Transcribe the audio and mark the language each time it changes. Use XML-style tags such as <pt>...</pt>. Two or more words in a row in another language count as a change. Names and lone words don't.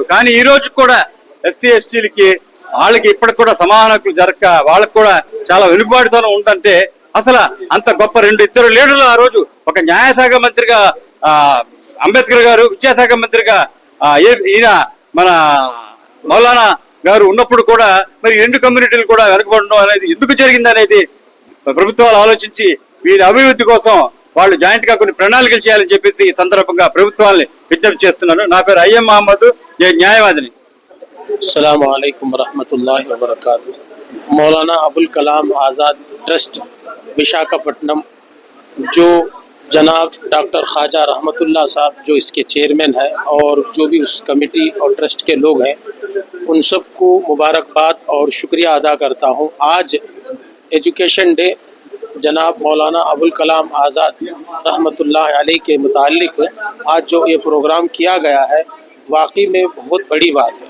<te>కానీ ఈ రోజు కూడా ఎస్సీ ఎస్టీలకి వాళ్ళకి ఇప్పటికి కూడా సమాన హక్కులు జరగక వాళ్ళకి కూడా చాలా వెనుకబాటుతనం ఉందంటే అసలు అంత గొప్ప ఇద్దరు లీడర్లు ఆ రోజు, ఒక న్యాయశాఖ మంత్రిగా అంబేద్కర్ గారు, విద్యాశాఖ మంత్రిగా ఈయన మన మౌలానా గారు ఉన్నప్పుడు కూడా మరి రెండు కమ్యూనిటీలు కూడా వెనకబడడం అనేది ఎందుకు జరిగింది అనేది ప్రభుత్వాలు ఆలోచించి వీరి అభివృద్ధి కోసం వాళ్ళు జాయింట్ గా కొన్ని ప్రణాళికలు చేయాలని చెప్పేసి ఈ సందర్భంగా ప్రభుత్వాన్ని విజ్ఞప్తి చేస్తున్నాను. నా పేరు అయ్యం మహమ్మద్, న్యాయవాదిని.</te> <ar>السلام عليكم ورحمة الله وبركاته.</ar> <hi>मौलाना अबुल कलाम आज़ाद ट्रस्ट विशाखापट्टनम, जो जनाब डॉक्टर ख्वाजा रहमतुल्लाह साहब जो इसके चेयरमैन है और जो भी उस कमेटी और ट्रस्ट के लोग हैं, उन सबको मुबारकबाद और शुक्रिया अदा करता हूँ। आज</hi> <en>Education Day</en> <hi>जनाब मौलाना अबुल कलाम आज़ाद रहमतुल्लाह अलैह के मुताल्लिक आज जो ये प्रोग्राम किया गया है, वाकई में बहुत बड़ी बात है।</hi>